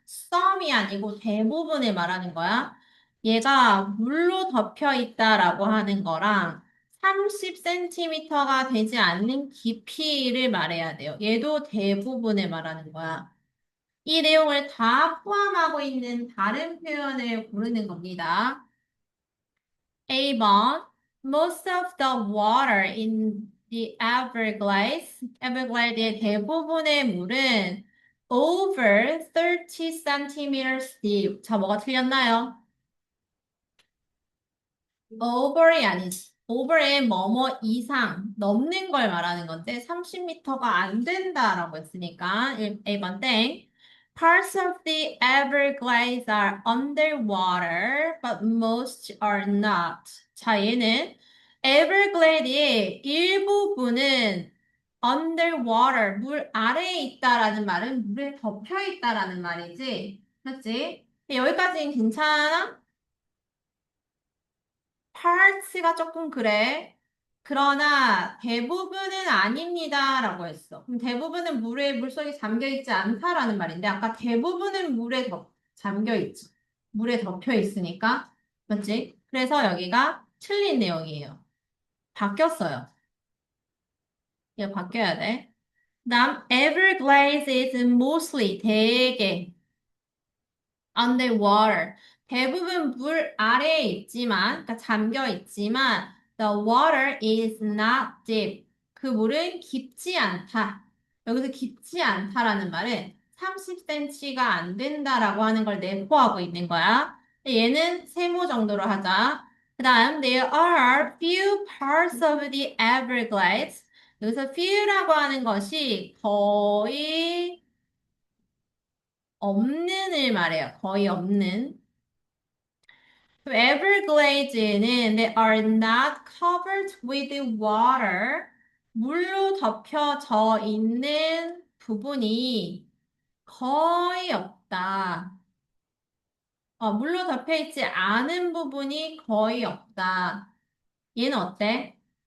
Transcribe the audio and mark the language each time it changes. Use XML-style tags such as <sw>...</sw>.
<ko>some이 아니고 대부분을 말하는 거야. 얘가 물로 덮여 있다라고 하는 거랑 30cm가 되지 않는 깊이를 말해야 돼요. 얘도 대부분을 말하는 거야. 이 내용을 다 포함하고 있는 다른 표현을 고르는 겁니다.</ko> <en>A번 Most of the water in the Everglades의</en> <ko>대부분의 물은</ko> <en>over 30 centimeters deep.</en> <ko>자, 뭐가 틀렸나요? over이 아니지. over의 뭐뭐 이상 넘는 걸 말하는 건데 30m가 안 된다라고 했으니까 1번 땡.</ko> <en>Parts of the Everglades are underwater, but most are not.</en> <ko>자, 얘는 Everglade의 일부분은 underwater, 물 아래에 있다라는 말은 물에 덮여 있다라는 말이지. 맞지? 여기까지는 괜찮아? parts가 조금 그래. 그러나 대부분은 아닙니다라고 했어. 그럼 대부분은 물속에 잠겨 있지 않다라는 말인데 아까 대부분은 잠겨 있지. 물에 덮여 있으니까. 맞지? 그래서 여기가 틀린 내용이에요. 바뀌었어요. 이거 바뀌어야 돼. 다음</ko> <en>Everglades is mostly</en> <ko>대개</ko> <en>underwater.</en> <ko>대부분 물 아래에 있지만, 그러니까 잠겨 있지만,</ko> <en>the water is not deep.</en> <ko>그 물은 깊지 않다. 여기서 깊지 않다라는 말은 30cm가 안 된다라고 하는 걸 내포하고 있는 거야. 얘는 세모 정도로 하자. 그 다음,</ko> <en>there are few parts of the Everglades.</en> <ko>여기서 few라고 하는 것이 거의 없는을 말해요. 거의 없는.</ko> <en>Everglades는 they are not covered with water.</en> <ko>물로 덮여져 있는 부분이 거의 없다. 물로 덮여 있지 않은 부분이 거의 없다. 얘는 어때?</ko>